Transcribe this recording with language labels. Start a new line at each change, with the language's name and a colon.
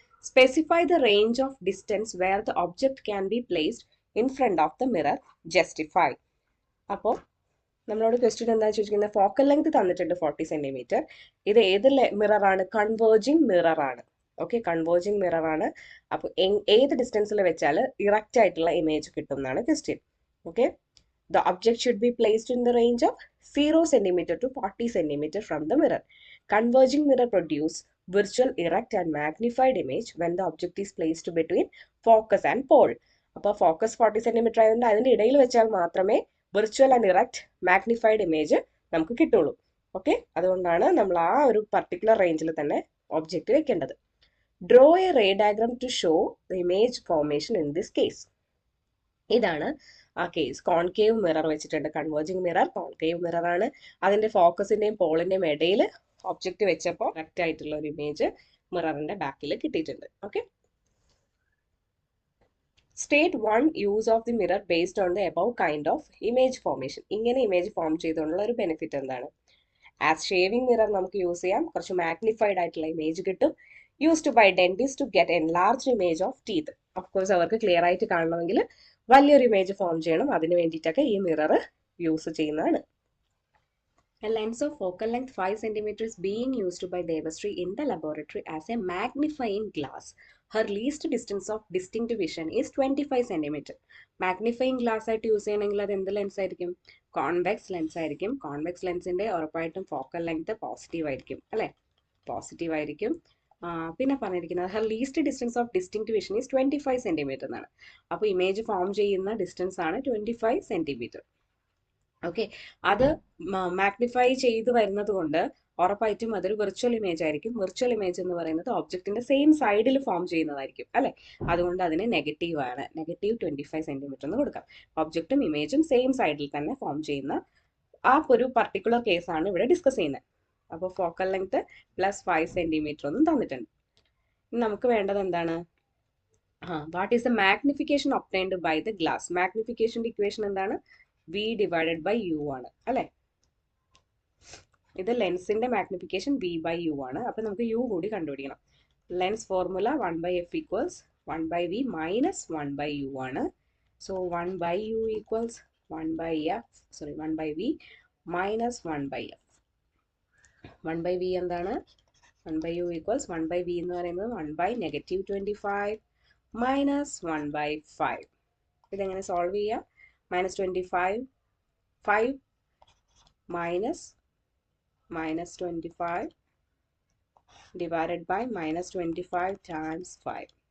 English: Specify the range of distance where the object can be placed in front of the mirror. Justify.
Malayalam: അപ്പോൾ നമ്മളോട് question എന്താ ചോദിച്ചിരിക്കുന്നത്? Focal length തന്നിട്ടുണ്ട് 40 centimetre. ഇത് ഏത് മിറർ ആണ്? കൺവേർജിങ് മിറർ ആണ്. ഓക്കെ, കൺവേർജിങ് മിറർ ആണ്. അപ്പോൾ ഏത് ഡിസ്റ്റൻസിൽ വെച്ചാൽ ഇറക്റ്റ് ആയിട്ടുള്ള ഇമേജ് കിട്ടും എന്നാണ് question.
English: Okay, the object should be placed in the range of 0 cm to 40 cm from the mirror. Converging mirror produce virtual erect and magnified image when the object is placed between focus and pole.
Malayalam: അപ്പോൾ focus 40 centimetre ആയതുകൊണ്ട് അതിന്റെ ഇടയിൽ വെച്ചാൽ മാത്രമേ virtual and erect magnified image നമുക്ക് കിട്ടുള്ളൂ. Okay, അതുകൊണ്ടാണ് നമ്മൾ ആ ഒരു പർട്ടിക്കുലർ റേഞ്ചിൽ തന്നെ ഒബ്ജക്റ്റ് വെക്കേണ്ടത്.
English: Draw a ray diagram to show the image formation in this case.
Malayalam: ഇതാണ് ആ കേസ്. കോൺകേവ് മിറർ വെച്ചിട്ടുണ്ട്, കൺവേർജിങ് മിറർ കോൺകേവ് മിറർ ആണ്. അതിന്റെ ഫോക്കസിന്റെയും പോളിന്റെയും ഇടയിൽ ഒബ്ജക്റ്റ് വെച്ചപ്പോൾ കറക്റ്റ് ആയിട്ടുള്ള ഒരു ഇമേജ് മിററിന്റെ ബാക്കിൽ കിട്ടിയിട്ടുണ്ട്.
English: Okay, state one use of the mirror based on the above kind of image formation.
Malayalam: ഇങ്ങനെ ഇമേജ് ഫോം ചെയ്തുകൊണ്ടുള്ള ഒരു ബെനിഫിറ്റ് എന്താണ്? ആസ് ഷേവിംഗ് മിറർ നമുക്ക് യൂസ് ചെയ്യാം, കുറച്ച് മാഗ്നിഫൈഡ് ആയിട്ടുള്ള ഇമേജ് കിട്ടും.
English: Used by dentist to get enlarged image of teeth.
Malayalam: Of course അവർക്ക് ക്ലിയർ ആയിട്ട് കാണണമെങ്കിൽ വലിയൊരു ഇമേജ് ഫോം ചെയ്യണം, അതിന് വേണ്ടിയിട്ടൊക്കെ ഈ മിറർ യൂസ് ചെയ്യുന്നതാണ്.
English: A lens of focal length 5 cm is being used by Devasri in the laboratory as a magnifying glass. Her least distance of distinct vision is 25 cm.
Malayalam: Magnifying glass ആയിട്ട് use ചെയ്യണമെങ്കിൽ അത് എന്ത് lens ആയിരിക്കും? Convex lens ആയിരിക്കും. Convex ലെൻസിന്റെ ഉറപ്പായിട്ടും focal length positive ആയിരിക്കും അല്ലെ, പോസിറ്റീവ് ആയിരിക്കും. പിന്നെ പറഞ്ഞിരിക്കുന്നത്
English: Her least distance of distinct vision is 25 centimetre എന്നാണ്.
Malayalam: അപ്പോൾ ഇമേജ് ഫോം ചെയ്യുന്ന ഡിസ്റ്റൻസ് ആണ് 25 സെന്റിമീറ്റർ. ഓക്കെ, അത് മാഗ്നിഫൈ ചെയ്ത് വരുന്നത് കൊണ്ട് ഉറപ്പായിട്ടും അതൊരു വിർച്വൽ ഇമേജ് ആയിരിക്കും. വിർച്വൽ ഇമേജ് എന്ന് പറയുന്നത് ഒബ്ജക്റ്റിന്റെ സെയിം സൈഡിൽ ഫോം ചെയ്യുന്നതായിരിക്കും അല്ലെ, അതുകൊണ്ട് അതിന് നെഗറ്റീവ് ആണ്. നെഗറ്റീവ് 25 സെന്റിമീറ്റർ എന്ന് കൊടുക്കാം. ഒബ്ജക്റ്റും ഇമേജും സെയിം സൈഡിൽ തന്നെ ഫോം ചെയ്യുന്ന ആ ഒരു പർട്ടിക്കുലർ കേസാണ് ഇവിടെ ഡിസ്കസ് ചെയ്യുന്നത്. അപ്പോൾ ഫോക്കൽ ലെങ്ത് +5 സെന്റിമീറ്റർ ഒന്നും തന്നിട്ടുണ്ട്. നമുക്ക് വേണ്ടത് എന്താണ്?
English: What is the magnification obtained by the glass.
Malayalam: മാഗ്നിഫിക്കേഷന്റെ equation എന്താണ്? V ഡിവൈഡഡ് ബൈ U ആണ് അല്ലെ. ഇത് ലെൻസിന്റെ മാഗ്നിഫിക്കേഷൻ V/U ആണ്. അപ്പൊ നമുക്ക് U കൂടി കണ്ടുപിടിക്കണം. Lens formula 1/f = 1/v - 1/u ആണ്.
English: So 1 by u equals 1 by v minus 1 by f. 1 by v എന്താണ്? 1 by u equals 1 by v
Malayalam: എന്ന് പറയുന്നത്
English: 1 by negative 25 minus 1 by 5.
Malayalam: ഇതെങ്ങനെ സോൾവ് ചെയ്യുക?
English: minus 25 5 minus 25 divided by minus 25 times 5.